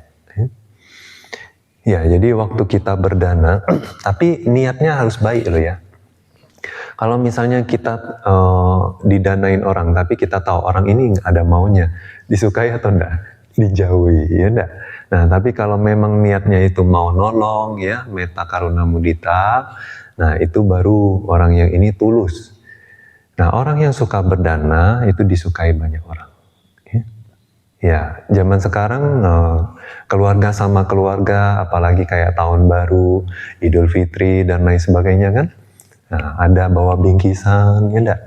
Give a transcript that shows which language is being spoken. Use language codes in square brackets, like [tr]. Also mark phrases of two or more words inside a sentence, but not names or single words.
[id] Ya, jadi waktu kita berdana, tapi niatnya harus baik loh ya. Kalau misalnya kita didanain orang, tapi kita tahu orang ini nggak ada maunya, disukai atau enggak? Dijauhi, ya enggak? Nah, tapi kalau memang niatnya itu mau nolong ya, [pi] metta karuna mudita, [id] nah itu baru orang yang ini tulus. Nah, orang yang suka berdana itu disukai banyak orang. Ya, zaman sekarang keluarga sama keluarga, apalagi kayak tahun baru, Idul Fitri dan lain sebagainya kan, nah, ada bawa bingkisan, ya enggak?